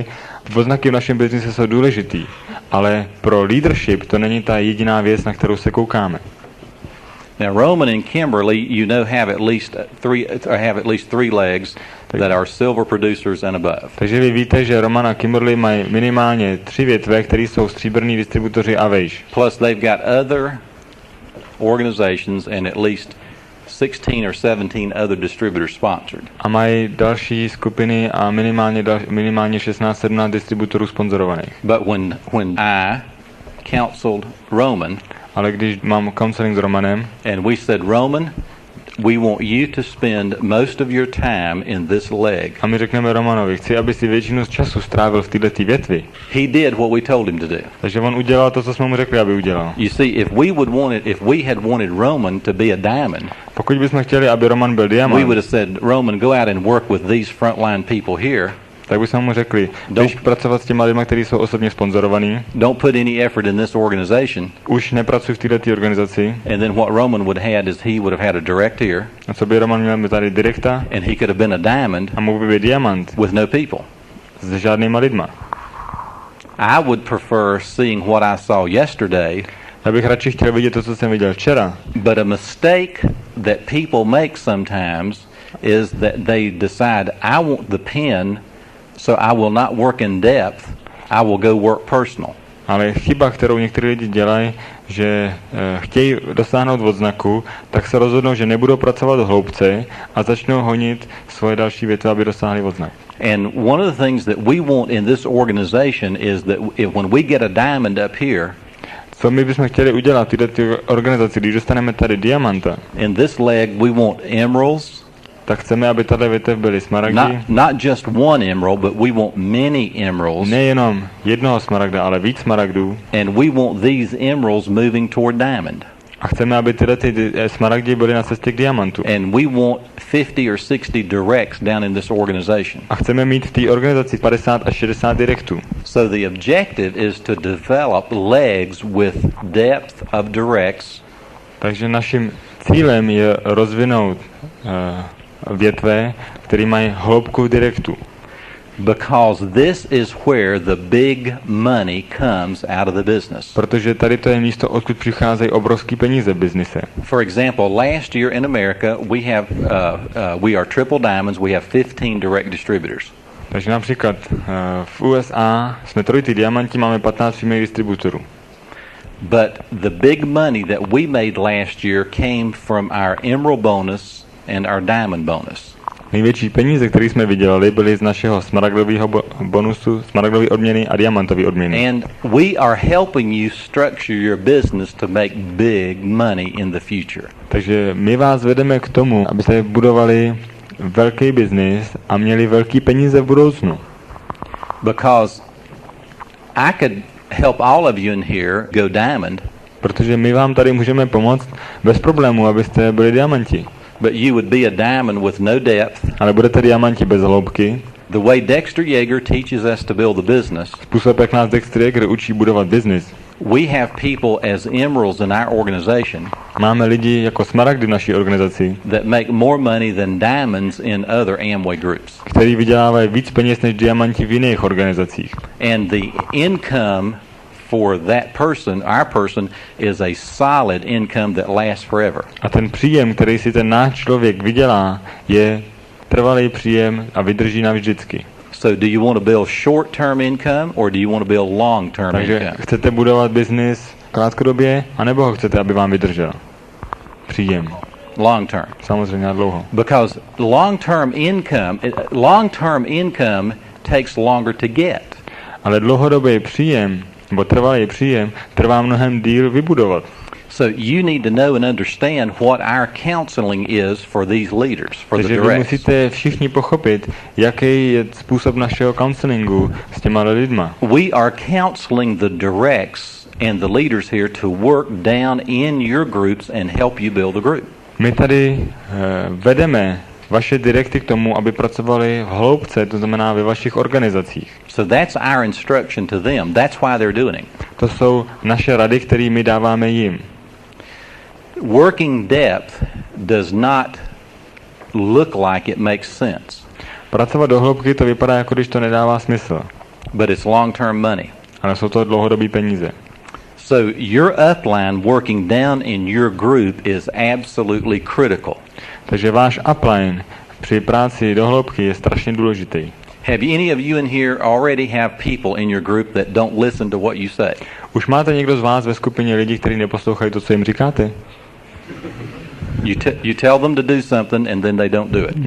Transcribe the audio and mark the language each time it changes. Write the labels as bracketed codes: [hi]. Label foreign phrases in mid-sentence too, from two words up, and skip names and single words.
[cs] Odznaky v našem biznise jsou důležitý, ale pro leadership to není ta jediná věc, na kterou se koukáme. [en] Now, Roman and Kimberly, you know, have at least three legs that are silver producers and above. [cs] Takže vy víte, že Roman a Kimberly mají minimálně 3 větve, které jsou stříbrní distributoři a vejš. [en] Plus, they've got other organizations and at least 16 or 17 other distributors sponsored. [cs] A mají další skupiny a minimálně 16-17 distributorů sponzorovaných. [en] But when I counseled Roman, [cs] ale když mám counseling s Romanem, [en] and we said, Roman, we want you to spend most of your time in this leg. [cs] A my řekneme Romanovi, chci, aby si většinu z času strávil v této větvi. [en] He did what we told him to do. [cs] Takže on udělal to, co jsme mu řekli, aby udělal. [en] You see, if we had wanted Roman to be a diamond, [cs] pokud bychom chtěli, aby Roman byl diamant, [en] we would have said, Roman, go out and work with these frontline people here. [cs] tak bychom mu řekli, běž pracovat s těma lidmi, kteří jsou osobně sponzorovaní. [en] Don't put any effort in this organization. [cs] Už nepracuj v této organizaci. [en] And then what Roman would have had is he would have had a direct here. [cs] A co by Roman měl tady direkta? [en] And he could have been a diamond. [cs] A mohl by být diamant. [en] With no people. [cs] S žádnýma lidma. [en] I would prefer seeing what I saw yesterday. [cs] Já bych radši chtěl vidět to, co jsem viděl včera. [en] But a mistake that people make sometimes is that they decide, I want the pin, so I will not work in depth, I will go work personal. [cs] Ale chyba, kterou někteří lidi dělají, že chtějí dosáhnout odznaku, tak se rozhodnou, že nebudou pracovat do hloubce a začnou honit svoje další větve, aby dosáhli odznak. [en] And one of the things that we want in this organization is that when we get a diamond up here, [cs] co my bychom chtěli udělat v této organizaci, když dostaneme tady diamanta, [en] in this leg we want emeralds, [cs] tak chceme, aby tady větev byly smaragdy. [en] Not just one emerald, but we want many emeralds. [cs] Nejenom jednoho smaragda, ale víc smaragdů. [en] And we want these emeralds moving toward diamond. [cs] A chceme, aby tyhle smaragdy byly na cestě k diamantu. [en] And we want 50 or 60 directs down in this organization. [cs] A chceme mít v té organizaci 50 až 60 direktů. [en] So the objective is to develop legs with depth of directs. [cs] Takže naším cílem je rozvinout větve, které mají hloubku direktu. [en] Because this is where the big money comes out of the business. [cs] Protože tady to je místo, odkud přicházejí obrovský peníze v biznise. [en] For example, last year in America we are triple diamonds. We have 15 direct distributors. [cs] Takže například v USA jsme trojitý diamanti, máme 15 přímých distributorů. [en] But the big money that we made last year came from our emerald bonus and our diamond bonus. [cs] Největší peníze, které jsme vydělali, byly z našeho smaragdového bonusu, smaragdové odměny a diamantové odměny. [en] And we are helping you structure your business to make big money in the future. [cs] Takže my vás vedeme k tomu, abyste budovali velký biznis a měli velký peníze v budoucnu. [en] Because I could help all of you in here go diamond, [cs] Protože my vám tady můžeme pomoct bez problémů, abyste byli diamanti. [en] but you would be a diamond with no depth. [cs] Ale budete diamanti bez hloubky. [en] The way Dexter Yeager teaches us to build a business, [cs] Způsob, jak nás Dexter Yeager učí budovat biznis. [en] we have people as emeralds in our organization [cs] Máme lidi jako smaragdy v naší organizaci, [en] that make more money than diamonds in other Amway groups. [cs] kteří vydělávají víc peněz než diamanti v jiných organizacích. [en] And the income for that person, our person, is a solid income that lasts forever. [cs] A ten příjem, který si ten náš člověk vydělá, je trvalý příjem a vydrží navždycky. [en] So do you want to build short-term income or do you want to build long-term [cs] Takže [en] income? [cs] chcete budovat biznis krátkodobě, anebo ho chcete, aby vám vydržel? Příjem. [en] Long-term. [cs] Samozřejmě na dlouho. [en] Because long-term income takes longer to get. [cs] Ale dlouhodobý příjem, nebo trvalý příjem, trvá mnohem díl vybudovat. [en] So you need to know and understand what our counseling is for these leaders, for the [cs] Takže vy [en] directs. [cs] musíte všichni pochopit, jaký je způsob našeho counselingu s těma lidma. [en] We are counseling the directs and the leaders here to work down in your groups and help you build a group. [cs] My tady vedeme vaše direkty k tomu, aby pracovali v hloubce, to znamená ve vašich organizacích. [en] So that's our instruction to them. That's why they're doing it. [cs] To jsou naše rady, které my dáváme jim. [en] Working depth does not look like it makes sense, [cs] Pracovat do hloubky to vypadá, jako když to nedává smysl, [en] but it's long-term money. [cs] ale jsou to dlouhodobý peníze. [en] So your upline working down in your group is absolutely critical. [cs] Takže váš upline při práci do hloubky je strašně důležitý. [en] Have any of you in here already have people in your group that don't listen to what you say? [cs] Už máte někdo z vás ve skupině lidí, kteří neposlouchají to, co jim říkáte? [en] You tell them to do something and then they don't do it.